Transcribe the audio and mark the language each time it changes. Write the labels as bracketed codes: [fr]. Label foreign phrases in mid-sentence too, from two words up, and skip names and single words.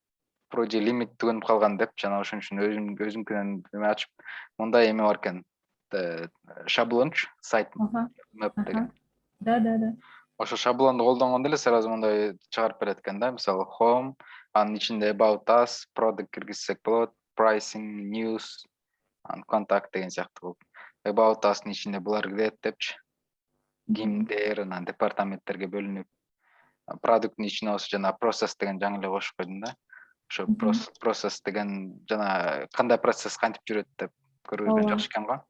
[ky] Вроде лимит түгөнүп калган деп жана ошон үчүн өзүмкүнөн эме ачып мындай эме бар экен. Шаблончу [en] site map [ky] деген. Да. Ошо шаблонду колдонгондо эле сразу мындай чыгарып берет экен да. Мисалы home, анын ичинде [en] about us, [ky] product киргизсек болот, pricing, news, контакт деген сыяктуу кылып. [en] About us'нын [ky] ичинде булар кирет депчи. Кимдер анан департаменттерге бөлүнүп, продукттун ичине болсо жана process деген жаңы эле кошуп койдум да. Ошо process деген жана кандай процесс кантип жүрөт деп көргөзгөн жакшы экен го.